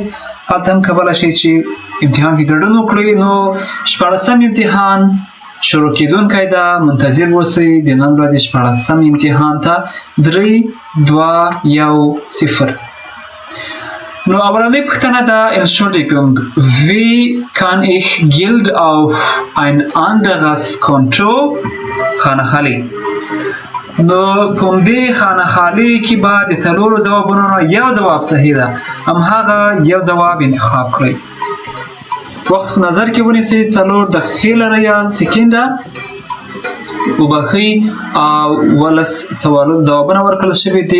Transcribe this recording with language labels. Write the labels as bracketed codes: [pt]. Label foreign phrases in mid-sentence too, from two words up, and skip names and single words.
[ps] هلته هم کولی شئ چې امتحان کې ګډون وکړئ. نو 14م امتحان شروع کېدونکی ده. منتظر اوسئ د نن ورځې 14م امتحان ته. 3 2 1 0. نو اولنۍ پوښتنه ده [de] Entschuldigung, wie kann ich Geld auf ein anderes Konto خانه‌خالي. [ps] نو په همدې خانه‌خالي کې به د څلورو ځوابونو نه یو ځواب صحیح ده. هماغه یو ځواب انتخاب کړئ. وخت په نظر کې ونیسئ. 4 دقیقې لرئ یا سکنډه. وبخئ او 12 سوالونو ځوابونه ورکړل شوي دي.